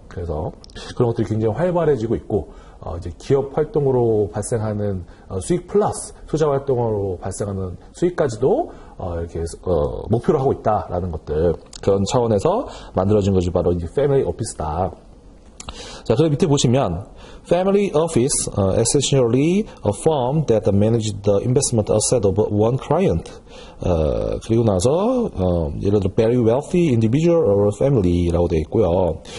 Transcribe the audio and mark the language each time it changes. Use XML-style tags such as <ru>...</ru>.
<ko>그래서 그런 것들이 굉장히 활발해지고 있고 이제 기업 활동으로 발생하는 수익 플러스 투자 활동으로 발생하는 수익까지도 이렇게 목표로 하고 있다라는 것들, 그런 차원에서 만들어진 것이 바로 이제 패밀리 오피스다. 자, 그리고 밑에 보시면</ko> <en>family office, essentially a firm that manages the investment asset of one client.</en> <ko>그리고 나서 예를 들어</ko> <en>very wealthy individual or family</en> <ko>라고 되어 있고요.</ko>